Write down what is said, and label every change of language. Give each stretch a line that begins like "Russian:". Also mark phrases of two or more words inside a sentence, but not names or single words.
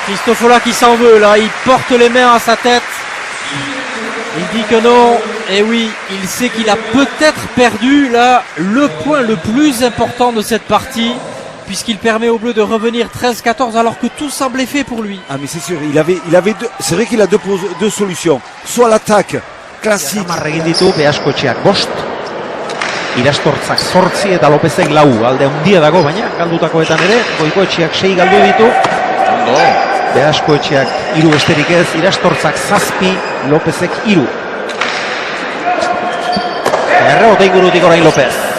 French: Cristofola qui s'en veut là, il porte les mains à sa tête. Il dit que non, et oui, il sait qu'il a peut-être perdu là le point le plus important de cette partie, puisqu'il permet aux Bleus de revenir 13-14 alors que tout semblait fait pour lui. Ah mais c'est sûr, il avait deux, c'est vrai qu'il a deux solutions. Soit l'attaque classique.
Basque: Hamar egin ditu Beaskoetxeak 5. Irastortzak 8 eta Lopezek 4. Alde handia dago, baina galdutakoetan ere Goikoetxeak 6 galdu ditu. Beaskoetxeak 3 besterik ez, Irastortzak 7, Lopezek 3. Errebote ingurutik orain Lopez.